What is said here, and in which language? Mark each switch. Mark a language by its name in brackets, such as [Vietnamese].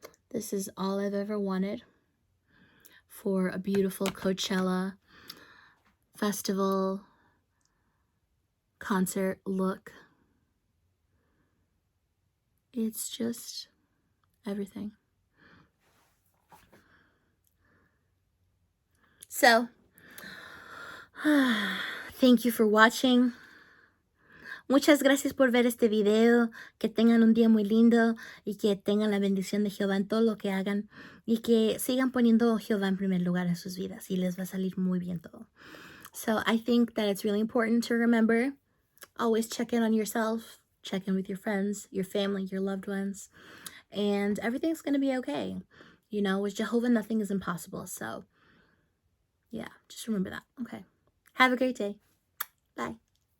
[English] This is all I've ever wanted for a beautiful Coachella festival concert look. It's just everything. So, thank you for watching. [Spanish] Muchas gracias por ver este video. Que tengan un día muy lindo y que tengan la bendición de Jehová en todo lo que hagan y que sigan poniendo a Jehová en primer lugar en sus vidas y les va a salir muy bien todo. [English] So I think that it's really important to remember, always check in on yourself, check in with your friends, your family, your loved ones, and everything's going to be okay. You know, with Jehovah, nothing is impossible. So yeah, just remember that. Okay. Have a great day. Bye.